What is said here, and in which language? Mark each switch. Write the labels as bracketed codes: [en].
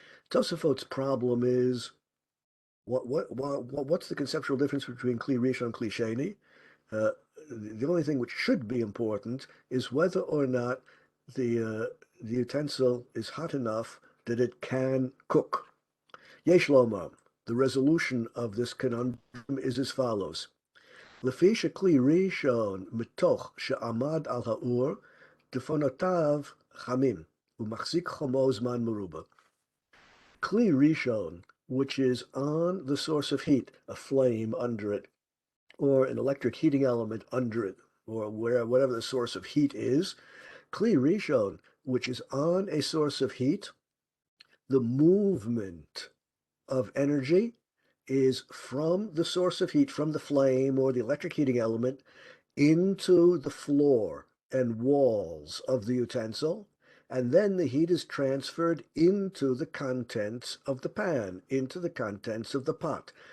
[en] Tosafot's problem is what's the conceptual difference between Kli Rishon and Kli Sheni? Uh, the only thing which should be important is whether or not the utensil is hot enough that it can cook. Yesh Lomar. The resolution of this conundrum is as follows. [he] לפי שכלי ראשון מתוך שעמד על האור, דפנותיו חמים, ומחזיק חומו זמן מרובה. [en] Kli Rishon, which is on the source of heat, a flame under it, or an electric heating element under it, or whatever the source of heat is, Kli Rishon, which is on a source of heat, the movement of energy is from the source of heat, from the flame or the electric heating element, into the floor and walls of the utensil, and then the heat is transferred into the contents of the pan, into the contents of the pot.